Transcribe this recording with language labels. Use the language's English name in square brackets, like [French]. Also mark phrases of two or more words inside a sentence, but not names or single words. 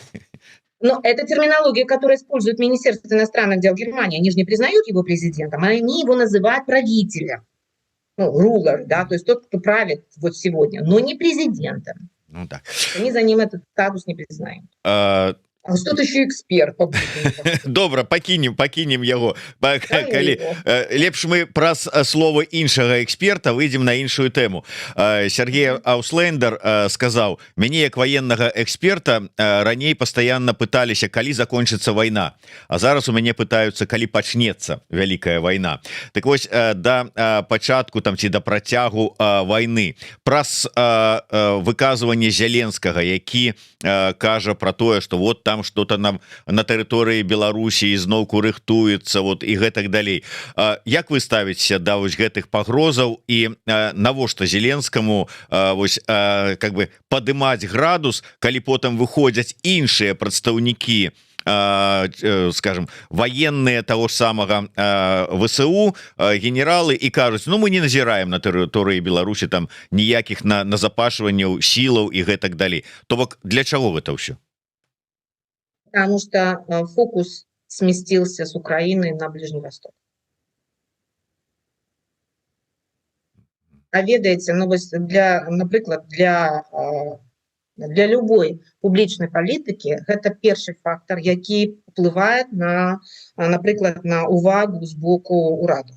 [Russian] Но это терминология, которую использует Министерство иностранных дел Германии. Они же не признают его президентом, а они его называют правителем. Ну, ruler, да, то есть тот, кто правит вот сегодня, но не президентом. Ну, так. Они за ним этот статус не признают. А что ты еще эксперт? [Belarusian] Добра, пакінем яго. Калі лепш мы праз слова іншага эксперта выйдзем на іншую тэму. Сергей Ауслендер сказаў: мяне як ваеннага эксперта раней пастаянна пыталіся, калі закончыцца вайна, а зараз у мяне пытаюцца, калі пачнецца вялікая вайна. Так вось, да пачатку там ці да працягу вайны праз выказванне Зеленскага, які кажа про тое, [Russian] что вот там что-то нам [Belarusian] на тэрыторыі Беларусі ізноўку рыхтуецца, вот і гэтак далей. Як вы ставіце да вось гэтых пагрозаў і навошта Зеленскаму вось [Russian] как бы [Belarusian] падымаць градус, калі потым выходзяць іншыя прадстаўнікі, [Russian] скажем, военные того ж самого ВСУ, генералы, и [Belarusian] кажуць: ну мы не назіраем на тэрыторыі Беларусі там ніякіх назапашванняў сілаў і гэтак далей. То бок для чаго гэта ўсё? [Russian] Потому что фокус сместился с Украины на Ближний Восток. [Belarusian] А ведаеце, ну для, напрыклад, для любой публічнай палітыкі гэта першы фактор, які уплывае на, напрыклад, на увагу з боку ўраду.